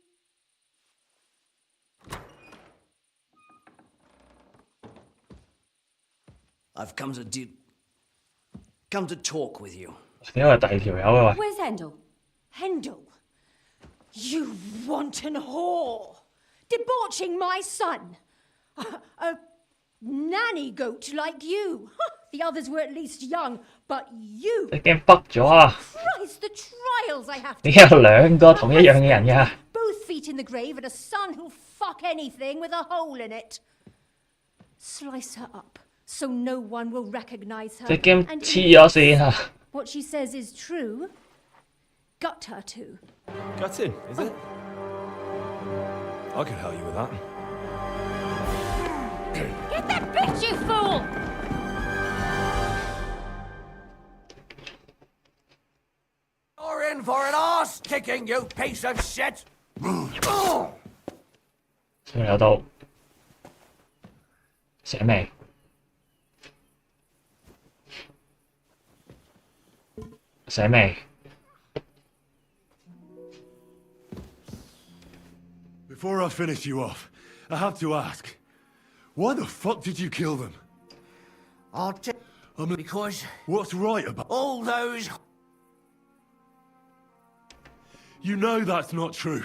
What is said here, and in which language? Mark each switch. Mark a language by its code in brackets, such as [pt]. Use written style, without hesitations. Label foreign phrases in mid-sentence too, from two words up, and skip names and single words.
[en] I've come to talk with you. [yue] 點解係第二條友啊？喂， [en] Where's Hendel? Hendel? You wanton whore! Debauching my son! A nanny goat like you! The others were at least young, but you... [yue] 你驚北咗啊？ [en] Christ, the trials I have to... [yue] 點解有兩個同一樣嘅人㗎？ [en] Both feet in the grave and a son who'll fuck anything with a hole in it. Slice her up, so no one will recognize her. [yue] 你驚黐咗線啊？ [en] What she says is true. Gut her too. Gutting, is it? I can help you with that. Get that bitch, you fool! You're in for an arse kicking, you piece of shit! [yue] 仲有刀，寫未？寫未？ [en] Before I finish you off, I have to ask, why the fuck did you kill them? Because What's right about... all those... You know that's not true.